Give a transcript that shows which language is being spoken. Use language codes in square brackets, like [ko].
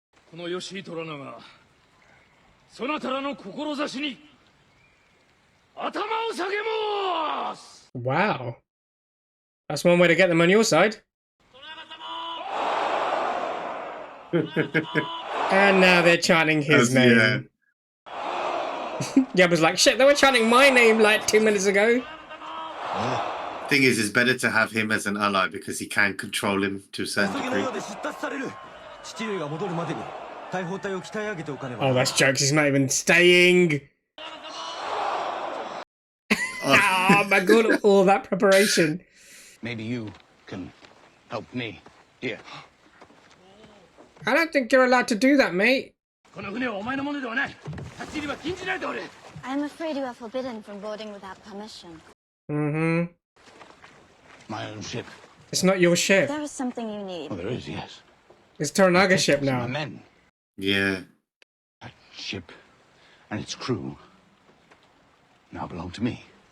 [ja] この吉井虎長そなたらの志に頭を下げます。 [en] Wow. That's one way to get them on your side. And now they're chanting his name. Yabu's like, shit, they were chanting my name like 2 minutes ago. Thing is, it's better to have him as an ally because he can control him to a certain [ja] 急ぎの [en] degree. [ja] ようで出立される。父上が戻るまでに大砲隊を鍛え上げておかねば。 [en] Oh, that's jokes. He's not even staying. Oh my god, all that preparation. Maybe you can help me. Here. I don't think you're allowed to do that, mate. [ja] この船はお前のものではない。立ち入りは禁じられておる。 [en] I'm afraid you are forbidden from boarding without permission. Mm-hmm. My own ship. It's not your ship. There is something you need. Oh, there is, yes. It's Toranaga's ship My now. men. Yeah. That ship and its crew now belong to me.